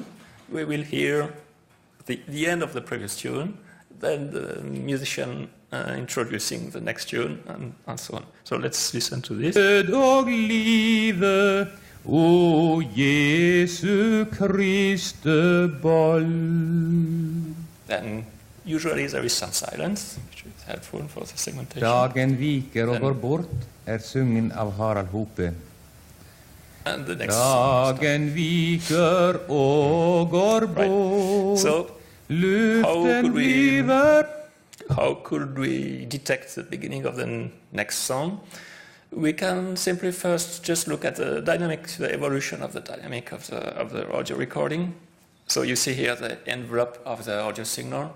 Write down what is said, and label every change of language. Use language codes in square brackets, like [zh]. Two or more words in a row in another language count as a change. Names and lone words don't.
[en] We will hear the end of the previous tune, then the musician introducing the next tune, and so on. So let's listen to this. O Jesu Christe boll. Then usually there is some silence, which is helpful for the segmentation. [no] Dagen viker og går bort, sungen av Harald Hope. [en] And the next [no] Dagen viker og går bort. [en] So how could we detect the beginning of the next song? We can simply first just look at the evolution of the dynamic of the audio recording. So you see here the envelope of the audio signal.